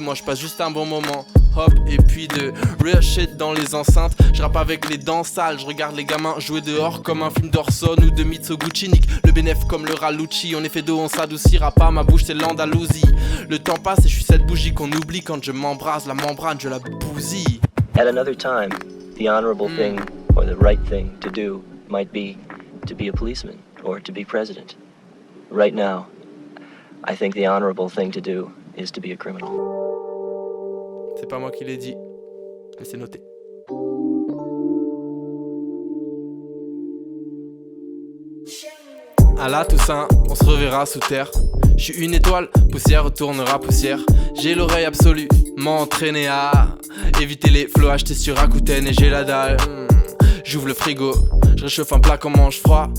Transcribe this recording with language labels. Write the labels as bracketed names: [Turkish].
[French] Moi j'passe juste un bon moment, hop et puis de [English] real shit [French] dans les enceintes. J'rappe avec les dents sales, je regarde les gamins jouer dehors comme un film d'Orson ou de Mitsuguchi. Nique le bénéf comme le Ralucci. On est fait d'eau, on s'adoucira pas, ma bouche c'est l'Andalousie. Le temps passe et je suis cette bougie qu'on oublie. Quand je m'embrase, la membrane je la bousille. [English] At another time, the honorable thing or the right thing to do might be to be a policeman or to be president. Right now, I think the honorable thing to do is to be a criminal. [French] C'est pas moi qui l'ai dit, mais c'est noté. À la Toussaint, on se reverra sous terre. Je suis une étoile, poussière retournera poussière. J'ai l'oreille absolue, m'entraîner à éviter les flots achetés sur Rakuten. Et j'ai la dalle, j'ouvre le frigo, je réchauffe un plat qu'on mange froid.